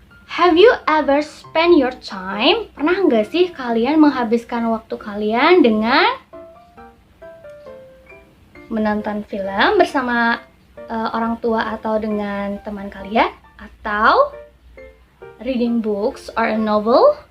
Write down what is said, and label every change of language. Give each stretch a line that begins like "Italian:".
English: Have you ever spend your time?
Indonesian: Pernah nggak sih kalian menghabiskan waktu kalian dengan menonton film bersama orang tua atau dengan teman kalian? Atau
English: reading books or a novel?